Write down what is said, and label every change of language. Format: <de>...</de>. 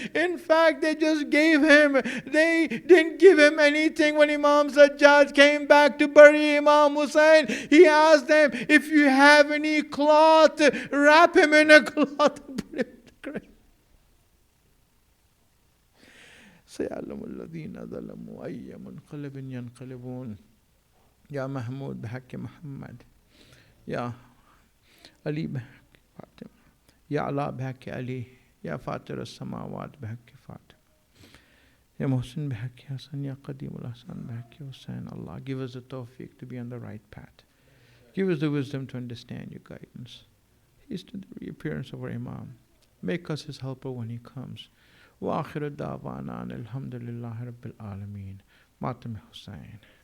<en>In fact, they just gave him. They didn't give him anything. When Imam Sajjad came back to bury Imam Hussein, he asked them, if you have any cloth, wrap him in a cloth and put him in the grave.</en> <ar>سيعلم الذين ظلموا أي منقلب ينقلبون يا محمود بحق محمد يا علي بحق فاطمة يا علاء بحق علي يا فاطر السماوات بحق فاطمة يا محسن بحق حسن يا قديم الأحسان بحق حسين.</ar> <en>Allah, give us the tawfiq to be on the right path. Give us the wisdom to understand your guidance. Haste the reappearance of our Imam. Make us his helper when he comes.</en> <ar>وآخر دعوانا الحمد لله رب العالمين.</ar> <en>Matam Hussein.</en>